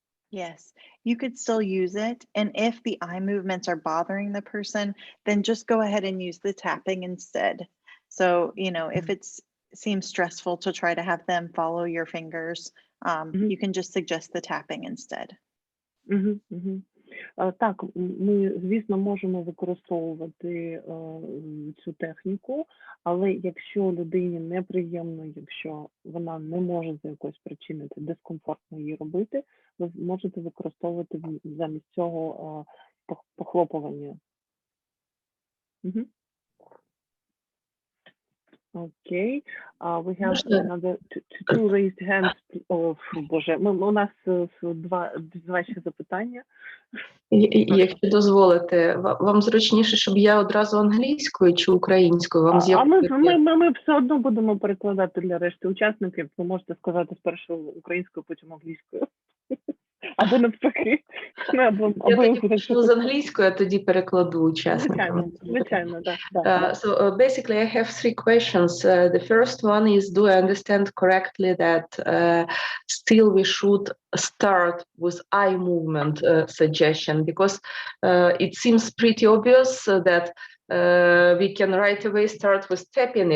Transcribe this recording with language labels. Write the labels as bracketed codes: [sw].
[en] Yes, you could still use it. And if the eye movements are bothering the person, then just go ahead and use the tapping instead. So, if it seems stressful to try to have them follow your fingers, you can just suggest the tapping instead. [uk] Так, ми, звісно, можемо використовувати цю техніку, але якщо людині неприємно, якщо вона не може за якоїсь причини, це дискомфортно її робити, ви можете використовувати замість цього похлопування. [en] Okay, we have another two raised hands. [uk] Боже, у нас два ще запитання. Якщо дозволите, вам зручніше, щоб я одразу англійською чи українською? Ми все одно будемо перекладати для решти учасників. Ви можете сказати спершу українською, потім англійською. Або навпаки. Я тоді почну з англійської, а тоді перекладу учасникам. Звичайно, так. [en] So basically I have three questions. The first one is, do I understand correctly that still we should start with eye movement suggestion? Because it seems pretty obvious that we can right away start with tapping.